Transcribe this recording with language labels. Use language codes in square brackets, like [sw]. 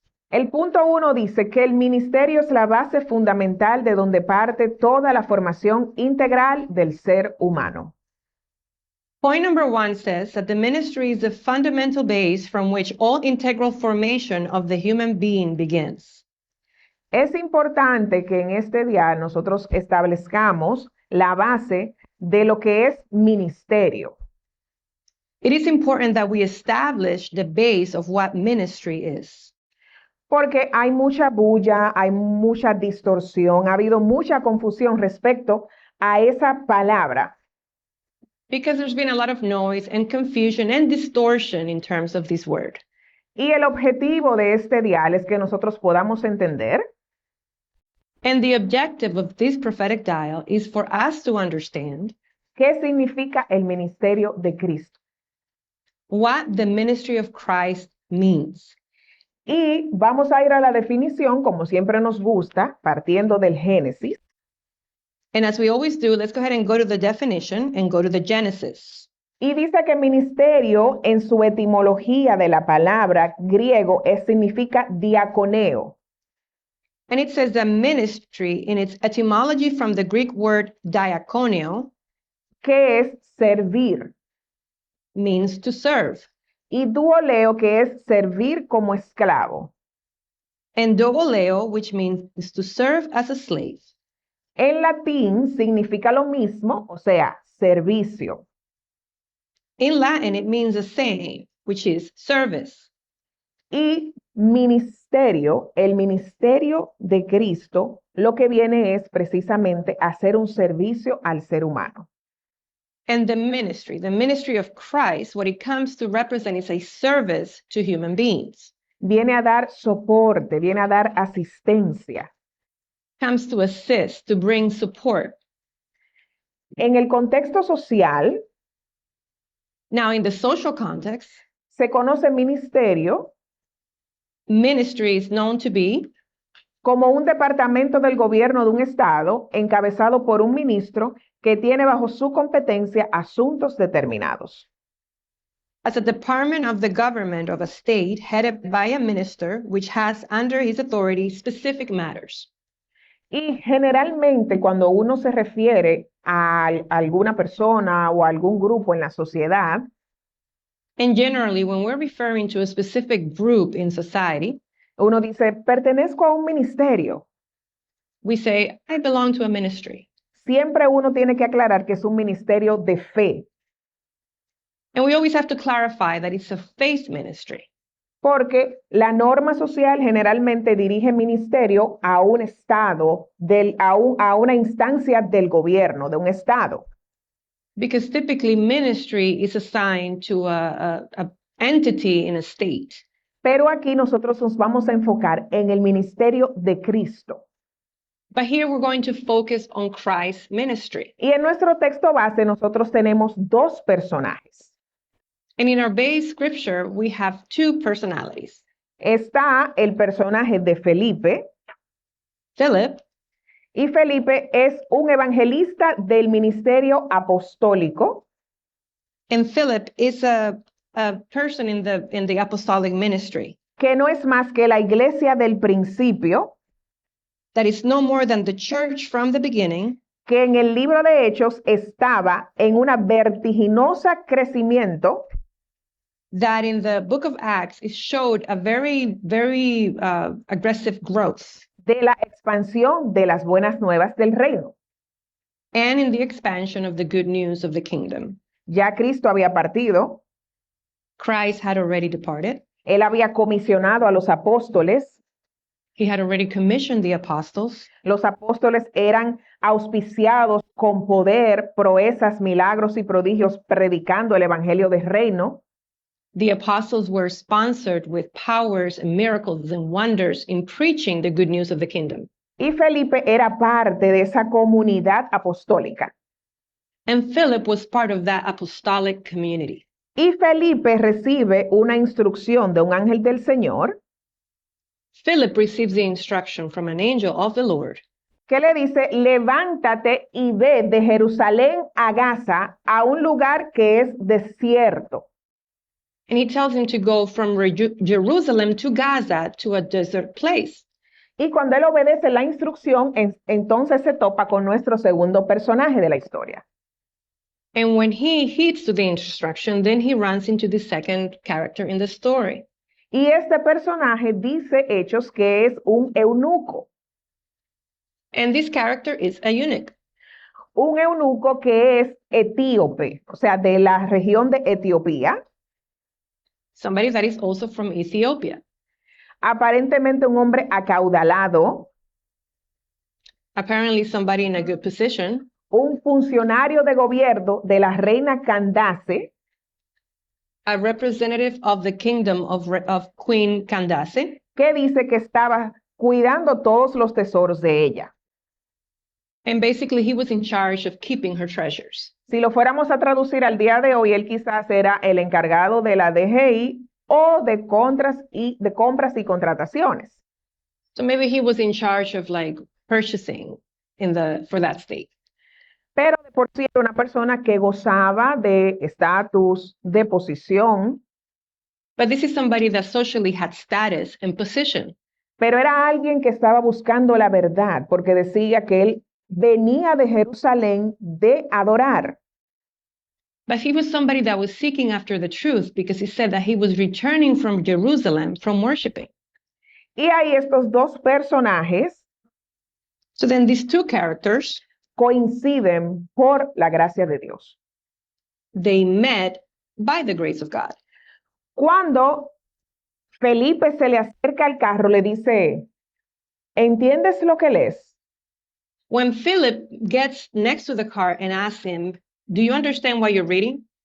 [es] El punto 1 dice que el ministerio es la base fundamental de donde parte toda la formación integral del ser humano. [en] Point number 1 says that the ministry is the fundamental base from which all integral formation of the human being begins. [es] Es importante que en este día nosotros establezcamos la base de lo que es ministerio. [en] It is important that we establish the base of what ministry is. [es] Porque hay mucha bulla, hay mucha distorsión, ha habido mucha confusión respecto a esa palabra. [en] Because there's been a lot of noise and confusion and distortion in terms of this word. [es] Y el objetivo de este dial es que nosotros podamos entender [en] And the objective of this prophetic dial is for us to understand [es] qué significa el ministerio de Cristo. [en] what the ministry of Christ means. [es] Y vamos a ir a la definición, como siempre nos gusta, partiendo del Génesis. [en] And as we always do, let's go ahead and go to the definition and go to the Genesis. [es] Y dice que ministerio en su etimología de la palabra griego significa diaconeo. [en] And it says that ministry in its etymology from the Greek word diakonio [es] que es servir. [en] means to serve. [es] Y duoleo, que es servir como esclavo. [en] And dooleo, which means to serve as a slave. [es] En latín significa lo mismo, o sea, servicio. [en] In Latin, it means the same, which is service. [es] Y ministerio, el ministerio de Cristo, lo que viene es precisamente hacer un servicio al ser humano. [en] And the ministry of Christ, what it comes to represent is a service to human beings. [es] Viene a dar soporte, viene a dar asistencia. [en] Comes to assist, to bring support. [es] En el contexto social, [en] Now, in the social context, [es] se conoce ministerio [en] ministry is known to be [es] como un departamento del gobierno de un estado encabezado por un ministro que tiene bajo su competencia asuntos determinados. [en] as a department of the government of a state headed by a minister, which has under his authority specific matters. [es] Y generalmente cuando uno se refiere a alguna persona o a algún grupo en la sociedad, [en] And generally, when we're referring to a specific group in society, [es] uno dice, pertenezco a un ministerio. [en] we say, I belong to a ministry. [es] Siempre uno tiene que aclarar que es un ministerio de fe, [en] And we always have to clarify that it's a faith ministry. [es] porque la norma social generalmente dirige ministerio a un estado, a una instancia del gobierno, de un estado. [en] Because typically ministry is assigned to a entity in a state. [es] Pero aquí nosotros nos vamos a enfocar en el ministerio de Cristo. [en] But here we're going to focus on Christ's ministry. [es] Y en nuestro texto base nosotros tenemos dos personajes. [en] And in our base scripture, we have two personalities. [es] Está el personaje de Felipe, [en] Philip, [es] y Felipe es un evangelista del ministerio apostólico [en] and Philip is a person in the apostolic ministry [es] que no es más que la iglesia del principio, [en] that is no more than the church from the beginning, [es] que en el libro de Hechos estaba en una vertiginosa crecimiento [en] that in the book of Acts it showed a very, very aggressive growth, [es] de la expansión de las buenas nuevas del reino. [en] and in the expansion of the good news of the kingdom. [es] Ya Cristo había partido, [en] Christ had already departed. [es] él había comisionado a los apóstoles, [en] He had already commissioned the apostles. [es] Los apóstoles eran auspiciados con poder, proezas, milagros y prodigios, predicando el evangelio del reino. [en] The apostles were sponsored with powers and miracles and wonders in preaching the good news of the kingdom. [es] Y Felipe era parte de esa comunidad apostólica. [en] And Philip was part of that apostolic community. [es] Y Felipe recibe una instrucción de un ángel del Señor [en] Philip receives the instruction from an angel of the Lord [es] que le dice, levántate y ve de Jerusalén a Gaza, a un lugar que es desierto. [en] and he tells him to go from Jerusalem to Gaza to a desert place. [es] Y cuando él obedece la instrucción, entonces se topa con nuestro segundo personaje de la historia. [en] And when he heeds to the instruction, then he runs into the second character in the story. [es] Y este personaje dice Hechos que es un eunuco. [en] And this character is a eunuch. [es] Un eunuco que es etíope, o sea, de la región de Etiopía. [en] Somebody that is also from Ethiopia. [es] Aparentemente un hombre acaudalado, [en] Apparently somebody in a good position, [es] un funcionario de gobierno de la reina Candace, [en] a representative of the kingdom of Queen Candace, [es] que dice que estaba cuidando todos los tesoros de ella. [en] and basically he was in charge of keeping her treasures. [es] Si lo fuéramos a traducir al día de hoy, él quizás era el encargado de la DGI o de compras y contrataciones. [en] So maybe he was in charge of like purchasing for that state. [es] Pero de por sí era una persona que gozaba de estatus, de posición, [en] But this is somebody that socially had status and position. [es] pero era alguien que estaba buscando la verdad, porque decía que él venía de Jerusalén de adorar. [en] But he was somebody that was seeking after the truth because he said that he was returning from Jerusalem from worshiping. [es] Y ahí estos dos personajes [en] So then these two characters, [es] coinciden por la gracia de Dios. [en] they met by the grace of God. [es] Cuando Felipe se le acerca al carro, le dice, ¿entiendes lo que lees? [en] When Philip gets next to the car and asks him, do you understand what you're reading?